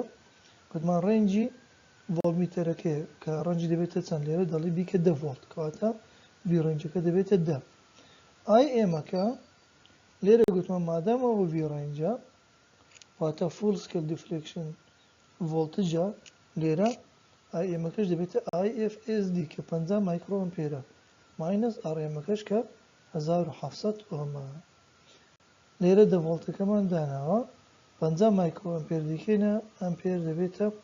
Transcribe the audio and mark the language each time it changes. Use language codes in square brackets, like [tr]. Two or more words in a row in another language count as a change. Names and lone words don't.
[ckb] گوتمان ڕێنجی ڤۆڵتمیتەرەکەیە کە ڕەنجی دەبێتە چەند لێرە دەڵی بیکە 10 ڤۆڵت کەواتە [en] V rangeەکە [ckb] دەبێتە 10 IMەکە لێرە گوتمان مادامەوە [en] V rangeە [ckb] واتە [en] full scale deflection [ckb] ڤۆڵتجە لێرە IMەکەش دەبێتە IFSD کە 50 [en] micro ampere [ckb] ماینەس RMەکەش کە 1700 ئۆمە لێرە 10 ڤۆڵتەکەمان داناوە 50 [en] micro ampere [ckb] دیکەینە ئەمپێر دەبێتە